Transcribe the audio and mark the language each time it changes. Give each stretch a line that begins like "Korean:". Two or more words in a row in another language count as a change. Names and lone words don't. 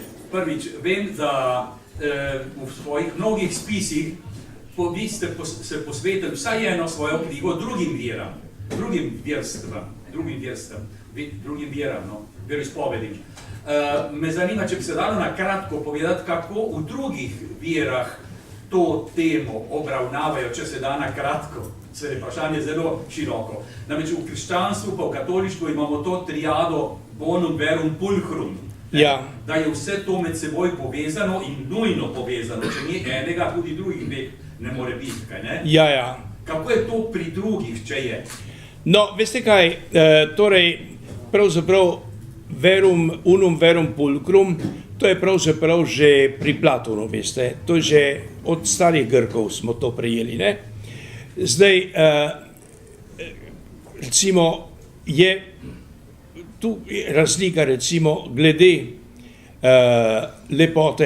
Slovenian: Prvič, vem, da v svojih mnogih spisih vi ste se posvetili vsaj eno svojo knjigo drugim veram, veroizpovedim. Me zanima, če bi se dalo na kratko povedati, kako v drugih verah to temo obravnavajo, če se da na kratko. Se je vprašanje zelo široko. Namreč v krščanstvu pa v katolištvu imamo to triado
Latin: bonum verum pulchrum.
Slovenian: Ja. Da je vse to med seboj povezano in nujno povezano. Če ni enega, tudi drugih ne more biti, kaj ne? Ja. Kako je to pri drugih, če je? No, veste kaj, torej, pravzaprav
Latin: unum verum pulchrum,
Slovenian: to je pravzaprav že pri Platonu, veste, to je že od starih Grkov smo to prejeli, ne? Zdaj, recimo, je tu razlika, recimo, glede lepote.